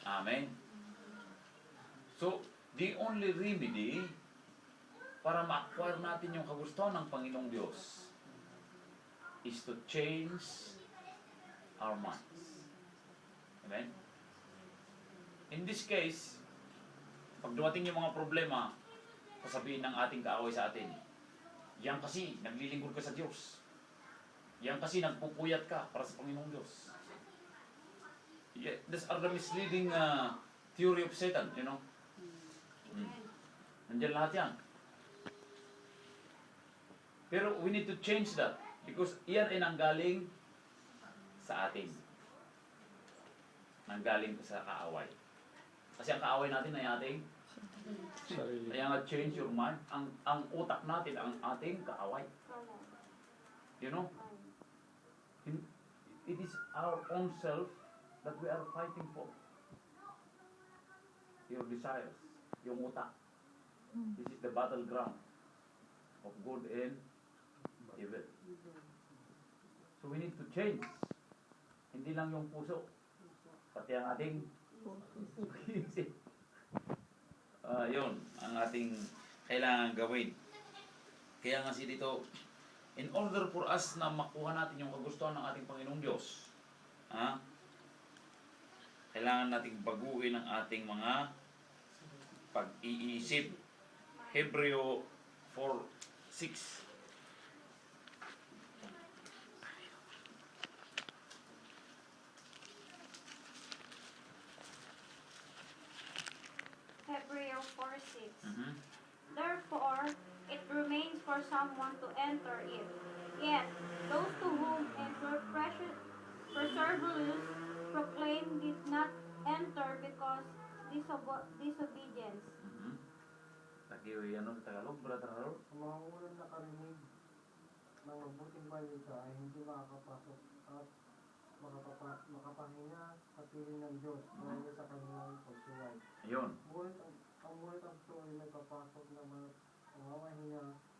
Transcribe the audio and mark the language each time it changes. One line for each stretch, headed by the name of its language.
English: Amen. So, the only remedy
Filipino: para ma-acquire natin yung kagustuhan ng Panginoong Diyos
English: is to change our minds. Amen?
Filipino: In this case, pag dumating yung mga problema, sasabihin ng ating kaaway sa atin, yan kasi, naglilingkod ka sa Diyos. Yan kasi, nagpupuyat ka para sa Panginoong Diyos.
English: Yeah, these are the misleading theory of Satan, you know?
Filipino: Nandiyan lahat yan. Pero
English: we need to change that because
Filipino: iyan ay nanggaling sa atin. Nanggaling sa kaaway. Kasi ang kaaway natin ay ating, Sarili.
English: kaya nga change your mind.
Filipino: Ang utak natin ang ating kaaway.
English: You know? It is our own self that we are fighting for. Your desires,
Filipino: yung utak.
English: This is the battleground of good and evil. So we need to change.
Filipino: Hindi lang yung puso, pati ang ating isip. Yun, ang ating kailangan gawin. Kaya nga si dito,
English: in order for us
Filipino: na makuha natin yung kagustuhan ng ating Panginoong Diyos, kailangan nating baguhin ang ating mga pag-iisip. Hebreo 4:6.
English: Hebrews 4:6. Mhm. Therefore, it remains for someone to enter it. Yet, those to whom it were perseverance proclaimed did not enter because disobedience.
Filipino: Mhm. Lagi ano sa Tagalog, Brother Harold? Ang mga unang nakarinig ng mabuting balita ay hindi makakapasok at makapahinga sa piling ng Diyos dahil sa kanilang pagsuway. Ayun. Ngunit ang totoo ay may papasok na mamahinga.